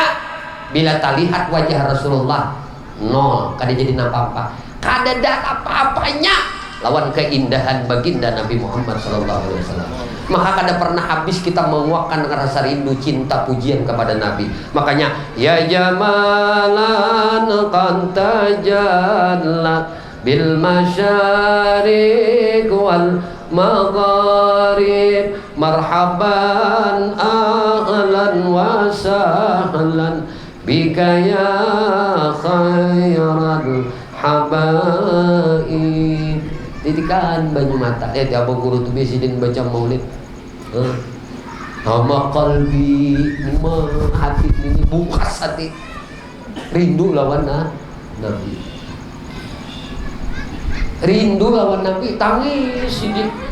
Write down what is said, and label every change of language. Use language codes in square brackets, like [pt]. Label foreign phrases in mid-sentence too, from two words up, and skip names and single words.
[bjn] Bila tak lihat wajah Rasulullah, nol, kada jadi apa-apa. Kada ada apa-apanya lawan keindahan baginda Nabi Muhammad SAW. Maka kada pernah habis kita menguakkan rasa rindu cinta pujian kepada Nabi. [ar] Makanya يا جمالاً قد تجلى بالمشارق والمغارب مرحباً أهلاً وسهلاً بك يا خير الحبائب. [bjn] Titikan banyu mata. Lihat ya, abang guru tu biasa baca maulid. [ar] هام قلبي, [bjn] hati ini bukas hati. Rindu lawan Nabi. Rindu lawan Nabi, tangis sidin.